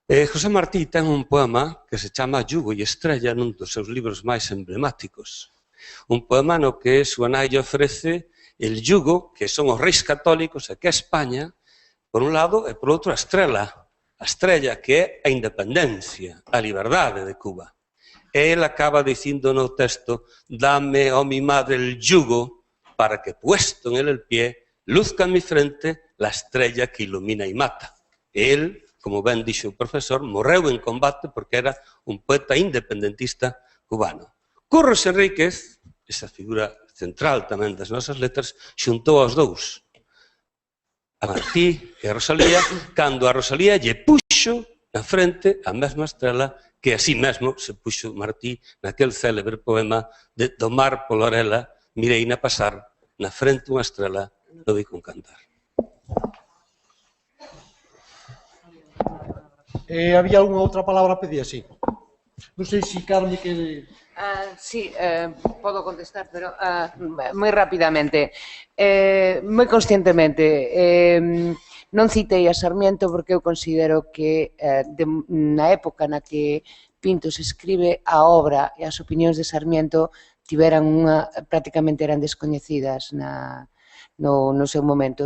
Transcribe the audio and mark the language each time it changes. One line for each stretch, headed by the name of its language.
Galician: José Martí ten un poema que se chama Yugo e Estrella, nun dos seus libros máis emblemáticos. Un poema no que súa nai lle ofrece el yugo, que son os reis católicos, e que é España, por un lado, e por outro a estrella, que é a independencia, a liberdade de Cuba. E él acaba dicindo no texto,
Spanish: dame, oh mi madre, el yugo, para que puesto en él el pie, luzca en mi frente la estrella que ilumina y mata.
Galician: E él, como ben dixo o profesor, morreu en combate porque era un poeta independentista cubano. Curros Enríquez, esa figura central tamén das nosas letras, xuntou aos dous, a Martí e a Rosalía, cando a Rosalía lle puxo na frente a mesma estrela que así mesmo se puxo Martí naquel célebre poema de do mar pola orela, mireina pasar, na frente unha estrela, lo vi con cantar. Había unha outra palabra pedida, sí. Non sei se Carme quere... Sí, podo contestar, pero moi rapidamente. Moi conscientemente. Non citei a Sarmiento porque eu considero que na época na que Pintos escribe a obra e as opinións de Sarmiento prácticamente eran descoñecidas no seu momento.